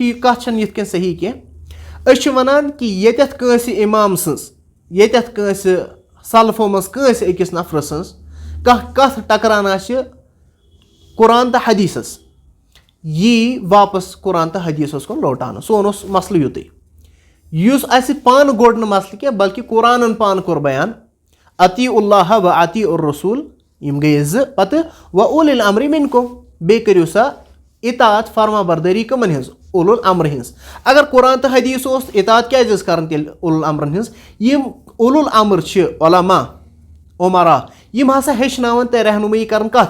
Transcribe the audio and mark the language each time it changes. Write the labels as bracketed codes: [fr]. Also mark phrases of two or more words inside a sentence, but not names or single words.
[ks] یہِ کتھ چھنہٕ یِتھ کٔنۍ صحیح کینٛہہ. أسۍ چھِ ونان کہ ییٚتٮ۪تھ کٲنٛسہِ امام سٕنٛز، ییٚتٮ۪تھ کٲنٛسہِ سلفو منٛز کٲنٛسہِ أکِس نفرٕ سٕنٛز کانٛہہ کتھ ٹکران آسہِ قرآن تہٕ حدیثس، یی واپس قرآن تہٕ حدیثس کُن لوٹاونہٕ. سون اوس مسلہٕ یُتُے. یُس اسہِ پانہٕ گوٚڑ نہٕ مسلہٕ کینٛہہ بلکہ قرآنن پانہٕ کوٚر بیان [ar] اطیعوا اللہ و اطیعوا الرسول، [ks] یم گٔیے زٕ. پتہٕ [ar] و اولی الامر منکم، [ks] بیٚیہِ کٔرِو سا اطاعت فرما بردٲری کٕمن ہٕنٛز؟ [ar] اولو الامر [ks] ہٕنٛز. اگر قرآن تہٕ حدیث اوس اطاعت کیازِ ٲس کران تیٚلہِ [ar] اولو الامرن [ks] ہٕنٛز؟ یم [ar] اولو الامر [ks] چھِ علماء عمرا، یم ہسا ہیٚچھناون تۄہہِ رہنمٲیی کرن کتھ؟